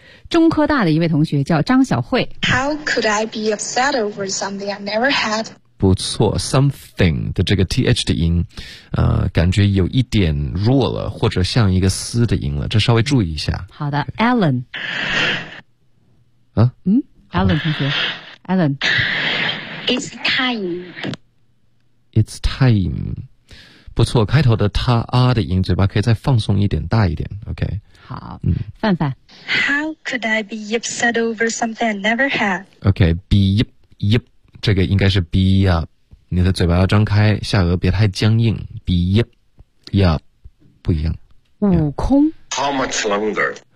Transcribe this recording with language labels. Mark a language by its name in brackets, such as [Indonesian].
[Chinese] 中科大的一位同学叫张小慧。 [English] How could I be upset over something I never had? [Chinese] 不错 ，something 的这个 th 的音，感觉有一点弱了，或者像一个嘶的音了，这稍微注意一下。好的 ，Alan。啊？嗯 ，Alan 同学 ，Alan。 [English] It's time. It's time. [Chinese] 不错，开头的他啊的音，嘴巴可以再放松一点，大一点。 OK。好。范范。 [English] How could I be upset over something I never had? OK, be yip yip. [Chinese] 这个应该是 be up, 你的嘴巴要张开，下颚别太僵硬， be up, yup, 不一样。悟空。 [English] How much longer?